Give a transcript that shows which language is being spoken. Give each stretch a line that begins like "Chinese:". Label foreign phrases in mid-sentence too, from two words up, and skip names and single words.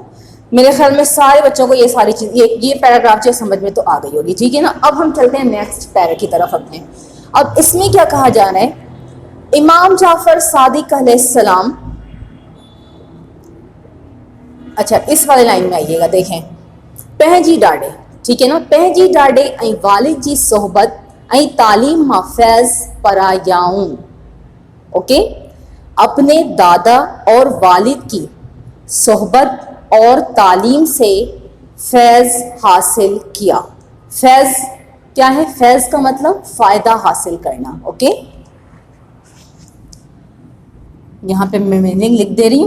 Urdu: میرے خیال میں سارے بچوں کو یہ ساری چیز یہ پیراگراف جو سمجھ میں تو آ گئی ہوگی، ٹھیک ہے نا. اب ہم چلتے ہیں
English: next para
Urdu: کی طرف اپنے. اب اس میں کیا کہا جا رہا ہے؟ امام جعفر صادق
Arabic: علیہ السلام،
Urdu: اچھا اس والے لائن میں آئیے گا، دیکھیں.
Sindhi: پہنجی ڈاڈے، ٹھیک ہے نا. پہنجی ڈاڈے ऐं والد جی صحبت ऐं تعلیم मां फैज़ परायाऊं.
Urdu: اوکے، اپنے دادا اور والد کی صحبت اور تعلیم سے فیض حاصل کیا. فیض کیا ہے؟ فیض کا مطلب فائدہ حاصل کرنا. اوکے، یہاں پہ میں میننگ لکھ دے رہی ہوں.